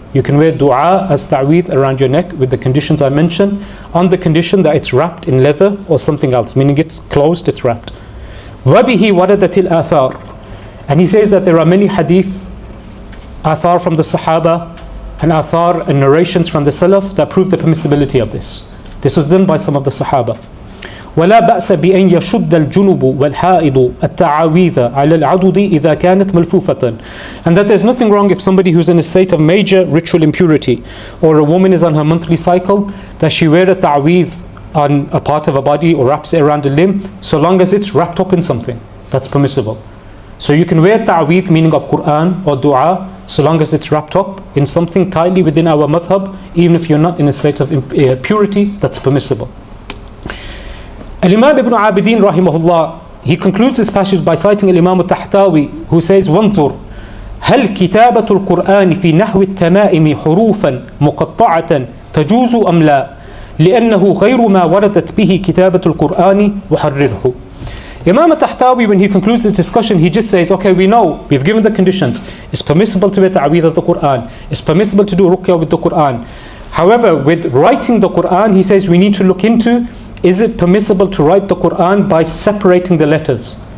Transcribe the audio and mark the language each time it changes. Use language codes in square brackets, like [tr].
[en] You can wear dua as ta'weed around your neck with the conditions I mentioned, on the condition that it's wrapped in leather or something else, meaning it's closed, it's wrapped. [ar] وَبِهِ وَرَدَتِ الْآثَارِ. [en] And he says that there are many hadith, athar from the Sahaba, and athar and narrations from the Salaf that prove the permissibility of this. This was done by some of the Sahaba. [ar] ولا بأس بأن يشد الجنب والحائض التعاويذ على العضد إذا كانت ملفوفة. [en] And that there's nothing wrong if somebody who's in a state of major ritual impurity, or a woman is on her monthly cycle, that she wear a ta'weez on a part of her body or wraps it around a limb, so long as it's wrapped up in something, that's permissible. So you can wear ta'weez, meaning of Qur'an or dua, so long as it's wrapped up in something tightly within our madhab, even if you're not in a state of purity, that's permissible. Al-Imam Ibn Abidin rahimahullah, he concludes this passage by citing Al-Imam Al-Tahtawi, who says, [ar] وَانظُرْ هل كتابة القرآن في نحو التمائم حروفا مقطعة تجوز أم لا لأنه غير ما وردت به كتابة القرآن وحرره. [en] Imam Al-Tahtawi, when he concludes this discussion, he just says, okay, we know, we've given the conditions. It's permissible to wear ta'weed of the Qur'an. It's permissible to do ruqya with the Qur'an. However, with writing the Qur'an, he says we need to look into, is it permissible to write the Qur'an by separating the letters?